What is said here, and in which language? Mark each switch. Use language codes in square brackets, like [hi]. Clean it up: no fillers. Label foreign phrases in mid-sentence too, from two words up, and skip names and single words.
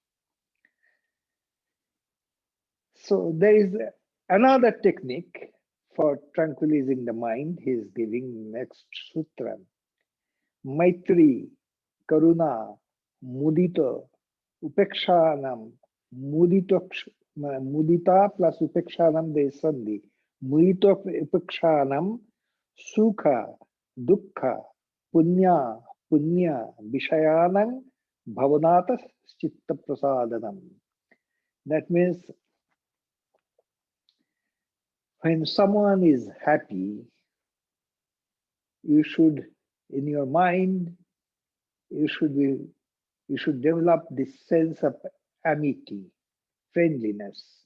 [en] So there is another technique for tranquilizing the mind. He is giving next sutra. [sa] Maitri, Karuna, Mudita, Upekshanam, Mudita plus Upekshanam, [en] there is sandhi. [sa] Mudita Upekshanam, Sukha, Dukkha, Punya, Vishayanam, Bhavanata, Chitta Prasadanam. [en] That means when someone is happy, you should, in your mind, you should develop this sense of amity, friendliness.